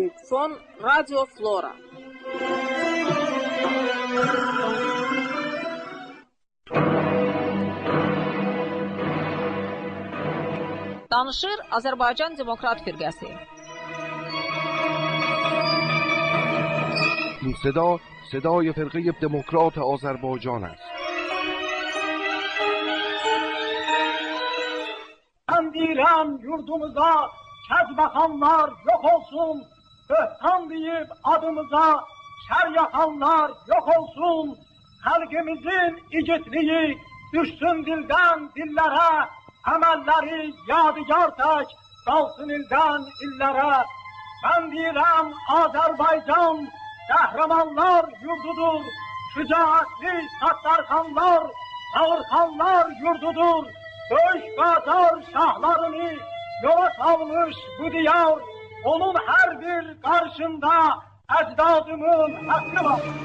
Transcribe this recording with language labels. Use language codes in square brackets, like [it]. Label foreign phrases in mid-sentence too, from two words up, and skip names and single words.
[de] von Radio Flora. [az] Danışır Azərbaycan Demokrat Firqəsi. [fa] این صدا صدای فرقه دموکرات آذربایجان است. [az] Ben direm yurdumuza kezbakanlar yok olsun, böhtan deyip adımıza şer yakanlar yok olsun, halkımızın igitliği düşsün dilden dillere, emelleri yadigar tek kalsın ilden illere. Ben direm Azerbaycan kahramanlar yurdudur, şücaatli Sattarxanlar, Ağırxanlar yurdudur. Böyük Qacar şahlarını yola salmış bu diyar, onun her bir karşında ecdadımın hakkı var.